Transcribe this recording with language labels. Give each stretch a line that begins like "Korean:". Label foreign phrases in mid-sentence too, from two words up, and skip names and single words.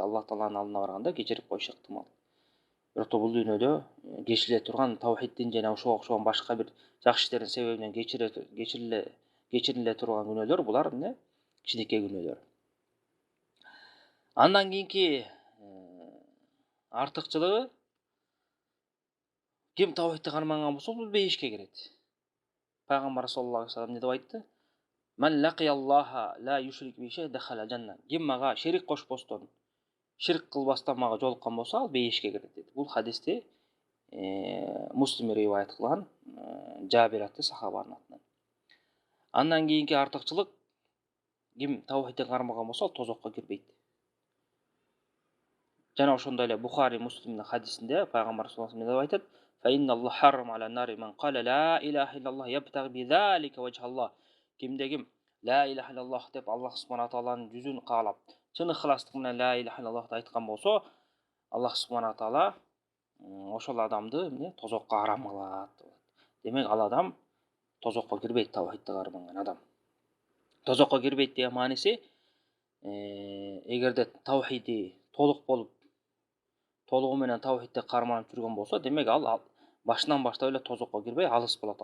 Kyrgyz: Аллах тааланын алдына барганда кечирип коюш ыктымал. Бирок да бул дүйнөдө кечириле турган тавхиддин жана ошого окшогон башка бир жакшы иштердин себебинен кечириле турган күнөөлөр, булар эмне? Кичинекей күнөөлөр. Андан кийинки артыкчылыгы, ким тавхидти карманган болсо, бул бейишке кирет. Пайгамбар
Arabic: صلى الله عليه وسلم
Kyrgyz: не деп айтты?
Arabic: من لقي الله لا يشرك به شيئا دخل الجنة.
Kyrgyz: Ким мага шерик кошпостон, ширк кылбастан мага жолуккан болсо, ал бейишке кирет деди. Бул хадисти Муслим риваят кылган, Жабир аттуу сахабанын атынан. Андан кийинки артыкчылык, ким тавхидти кармаган болсо, ал тозокко кирбейт. Жана ошондой эле Бухари Муслимдин хадисинде пайгамбар
Arabic: صلى الله عليه وسلم
Kyrgyz: деп айтат:
Arabic: "فإن الله حرم على النار من قال لا إله إلا الله يبتغي بذلك وجه الله."
Kyrgyz: Кимде-ким
Arabic: لا إله إلا الله
Kyrgyz: деп
Arabic: الله سبحانه تعالى
Kyrgyz: жүзүн каалап, чын ыхластык менен
Arabic: لا إله
Kyrgyz: иллаллахты айткан болсо,
Arabic: الله سبحانه تعالى
Kyrgyz: ошол адамды эмне тозокко арам кылат. Демек ал адам тозокко кирбейт, тавхидти карманган адам. Тозокко кирбейт деген мааниси, эгерде тавхиди толук болуп, толугу менен тавхидти карманып жүргөн болсо, демек ал башынан баштап эле тозокко кирбей алыс болот.